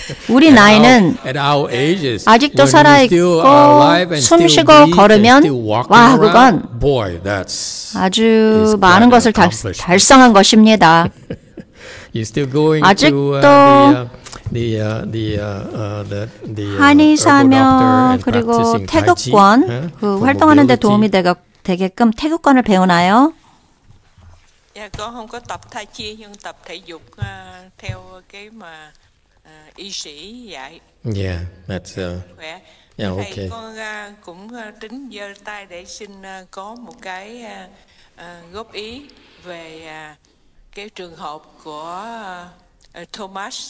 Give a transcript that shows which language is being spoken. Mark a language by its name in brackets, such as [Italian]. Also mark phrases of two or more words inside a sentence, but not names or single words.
[Korean] 우리 나이는 아직도 살아있고 숨쉬고 걸으면 와, 그건 아주 많은 것을 달성한 것입니다. 아직도 한의사며 그리고 태극권 활동하는 데 도움이 되게끔 태극권을 배우나요? [Vietnamese] Dạ, con không có tập tai chi nhưng tập thể dục theo cái mà y sĩ dạy. [English] Yeah, that's [Vietnamese] khỏe. Yeah, Thầy okay. con cũng tính giơ tay để xin có một cái góp ý về cái trường hợp của Thomas.